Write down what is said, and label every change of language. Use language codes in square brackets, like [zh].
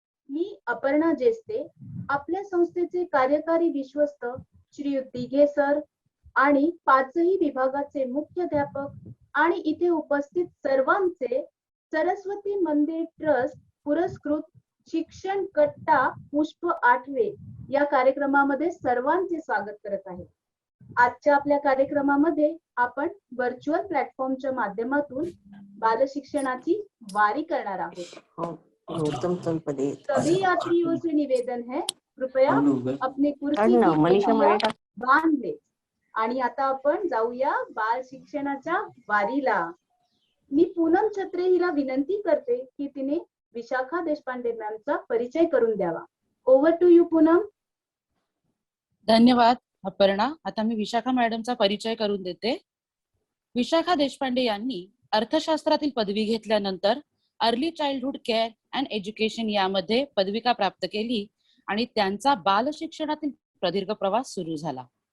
[mr] मी अपर्णा जेस्ते, आपल्या संस्थेचे कार्यकारी विश्वस्त श्री दिघे सर आणि पाचही विभागाचे मुख्याध्यापक आणि इथे उपस्थित सर्वांचे सरस्वती मंदिर ट्रस्ट पुरस्कृत शिक्षण कट्टा पुष्प आठवे या कार्यक्रमामध्ये सर्वांचे स्वागत करत आहे. आजच्या आपल्या कार्यक्रमामध्ये आपण व्हर्च्युअल प्लॅटफॉर्मच्या माध्यमातून बालशिक्षणाची वारी करणार आहोत. [hi] सभी यात्रियों से निवेदन है, कृपया अपने कुर्सी की बांध ले. [mr] आणि आता आपण जाऊया बाल शिक्षणाच्या वारीला. मी पूनम छत्रे हिला विनंती करते की तिने विशाखा देशपांडे मॅमचा परिचय करून द्यावा. [en] Over to you Poonam. [mr] धन्यवाद अपर्णा. आता मी विशाखा मॅडमचा परिचय करून देते. विशाखा देशपांडे यांनी अर्थशास्त्रातील पदवी घेतल्यानंतर early childhood care and education यामध्ये पदविका प्राप्त केली आणि त्यांचा बाल शिक्षणातील प्रदीर्घ प्रवास सुरू झाला.